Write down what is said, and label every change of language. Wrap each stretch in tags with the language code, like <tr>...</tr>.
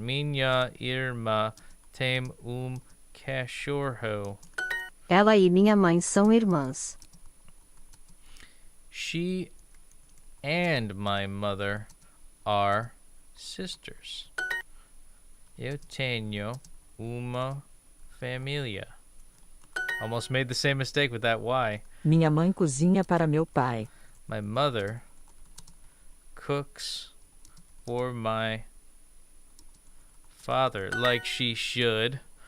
<pt>Minha irmã tem cachorro. Ela e minha mãe são irmãs.</pt> <en>She and my mother are sisters.</en> <pt>Eu tenho uma família.</pt> <en>Almost made the same mistake with that Y.</en> <pt>Minha mãe cozinha para meu pai.</pt> <en>My mother cooks for my father like she should.</en>